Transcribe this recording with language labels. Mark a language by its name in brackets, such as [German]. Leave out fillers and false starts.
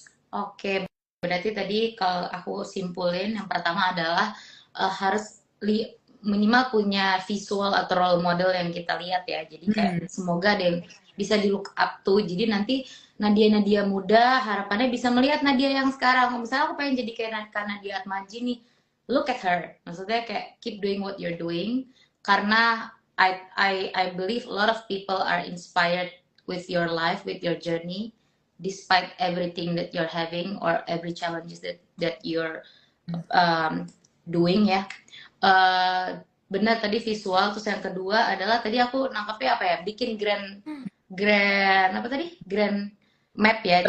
[Indonesian] Oke, berarti tadi kalau aku simpulin yang pertama adalah harus minimal punya visual atau role model yang kita lihat ya. Jadi kayak semoga ada yang bisa di [English] look up to. [Indonesian] Jadi nanti Nadia muda harapannya bisa melihat Nadia yang sekarang. Misalnya aku pengen jadi kayak Nadia Atmaji nih, [English] look at her. [Indonesian] Maksudnya kayak [English] keep doing what you're doing. [Indonesian] Karena [English] I believe a lot of people are inspired with your life, with your journey, despite everything that you're having or every challenges that you're doing ya. [Indonesian] Benar tadi visual. Terus yang kedua adalah tadi aku nangkapnya apa ya, bikin grand apa tadi, grand map ya.